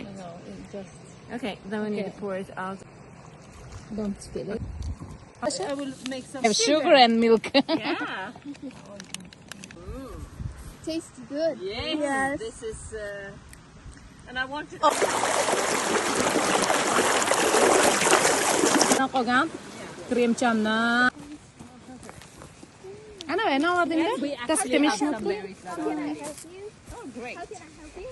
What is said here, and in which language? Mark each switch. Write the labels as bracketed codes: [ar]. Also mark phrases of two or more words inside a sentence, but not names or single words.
[en] No, it just Okay, then we need to pour it out. don't spill it. I will make some Have sugar and milk. Yeah. Tastes good. Yes. This is. And I wanted. [uz] Qolgan kremchamni. Ana nima deydi? [en] We actually have some berries. How can I help you? Oh, great. How can I help you?